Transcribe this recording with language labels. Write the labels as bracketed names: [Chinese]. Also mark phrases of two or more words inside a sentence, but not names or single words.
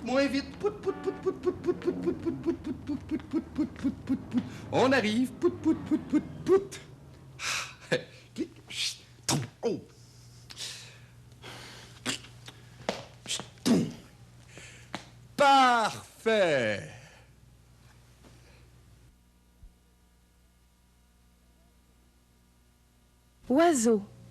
[French] vite. Pout, pout, pout, pout, pout, pout, pout, pout, pout, pout, pout, pout, pout, pout, pout, pout, pout, pout. On arrive. Pout, pout, pout, pout, pout. Oh. Parfait. Oiseau.